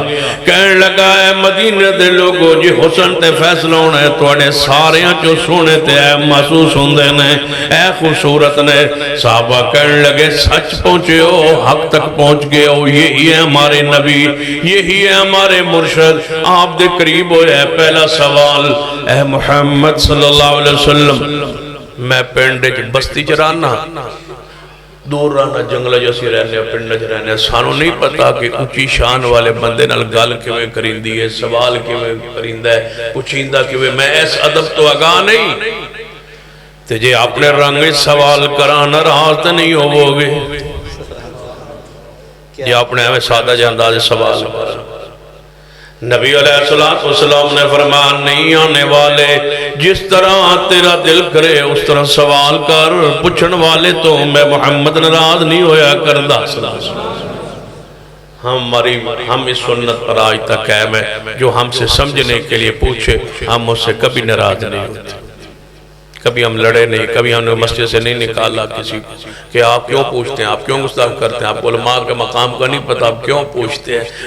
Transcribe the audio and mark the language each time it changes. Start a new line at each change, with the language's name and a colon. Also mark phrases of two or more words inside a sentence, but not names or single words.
Punjabi: کہنے لگا ہے مدینہ دے لوگو جی حسن تے فیصلہ ہونا ہے توڑے سارے جو سونے تے اے محسوس ہوندے نے, اے خوبصورت نے.
Urdu: صحابہ کہنے لگے سچ پہنچے ہو, حق تک پہنچ گئے ہو, یہی ہے ہمارے نبی, یہی ہے ہمارے مرشد.
Punjabi: آپ دے قریب ہوئے ہے. پہلا سوال اے محمد
Arabic: صلی اللہ علیہ وسلم
Punjabi: میں پنڈے چ بستی چ رہنا, دور رہنا, جنگل جیسی رہنے, پنڈ چ رہنے, سانو نہیں پتا کہ اونچی شان والے بندے نال گل کیویں کریندی ہے, سوال کیویں کریندا ہے, پوچھیندا کیویں. میں اس ادب تو آگاہ نہیں تے جے اپنے رنگ سوال کراں ناراض تے نہیں ہوو گے. جے اپنے ہمیں سادہ جے انداز سوال کراں.
Urdu: نبی
Arabic: علیہ السلام
Urdu: نے فرمایا نہیں آنے والے, جس طرح تیرا دل کرے اس طرح سوال کر.
Punjabi: پوچھن والے تو میں محمد ناراض نہیں ہویا کردا.
Urdu: ہم اس سنت پر آج تک قائم ہے, جو ہم سے سمجھنے کے لیے پوچھے ہم اس سے کبھی ناراض نہیں ہوتے. کبھی ہم لڑے نہیں, کبھی ہم نے مسجد سے نہیں نکالا کسی کو کہ آپ کیوں پوچھتے ہیں, آپ کیوں گستاخ کرتے ہیں, آپ کو علماء کے مقام کا نہیں پتا, آپ کیوں پوچھتے ہیں.